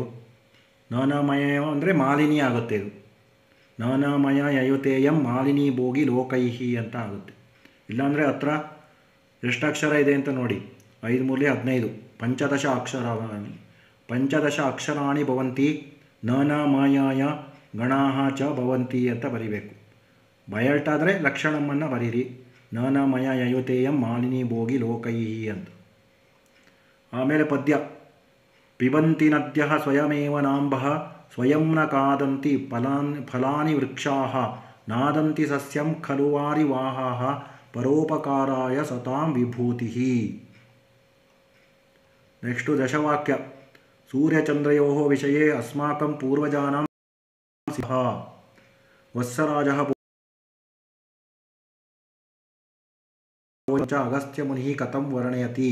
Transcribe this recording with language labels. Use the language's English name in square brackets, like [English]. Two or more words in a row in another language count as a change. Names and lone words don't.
[Kannada] ನಮಯ ಅಂದರೆ ಮಾಲಿನಿ ಆಗುತ್ತೆ ಇದು. [Sanskrit] ನಮಯ ಯಯುತೇಯಂ ಮಾಲಿನಿ ಭೋಗಿ ಲೋಕೈಹಿ [Kannada] ಅಂತ ಆಗುತ್ತೆ. ಇಲ್ಲಾಂದರೆ ಹತ್ರ ಎಷ್ಟು ಅಕ್ಷರ ಇದೆ ಅಂತ ನೋಡಿ. [Sanskrit] 5 ಮೂಲೆ 15. ಪಂಚದಶ ಅಕ್ಷರಾಣಿ ಭವಂತಿ. ನಮಯಾಯ ಗಣಾಃ ಚ ಭವಂತಿ [Kannada] ಅಂತ ಬರಿಬೇಕು. ಬಯಲ್ಟಾದರೆ ಲಕ್ಷಣಮನ್ನು ಬರೀರಿ. [Sanskrit] ನಮಯ ಯಯುತೇಯಂ ಮಾಲಿನಿ ಭೋಗಿ ಲೋಕೈಹಿ ಅಂತ. [Kannada] ಆಮೇಲೆ ಪದ್ಯ. [Sanskrit] ಪಿಬಂತಿ ನದ್ಯಃ ಸ್ವಯಮೇವ ನಾಂಬಃ. ಸ್ವಯಂ ನ ಕಾದಂತಿ ಫಲಾನಿ ವೃಕ್ಷಾಃ. ನಾದಂತಿ ಸಸ್ಯಂ ಖಲು ವಾರಿವಾಹಾಃ. ಪರೋಪಕಾರಾಯ ಸತಾಂ ವಿಭೂತಿಃ. [Kannada] ನೆಕ್ಸ್ಟು ದಶವಾಕ್ಯ. [Sanskrit] ಸೂರ್ಯಚಂದ್ರಯೋಃ ವಿಷಯೇ ಅಸ್ಮಾಕಂ ಪೂರ್ವಜಾನಾಂ ಸಿದ್ಧಃ. ವತ್ಸರಾಜಃ ಅಗಸ್ತ್ಯ ಮುನಿಃ ಕಥಂ ವರ್ಣಯತಿ.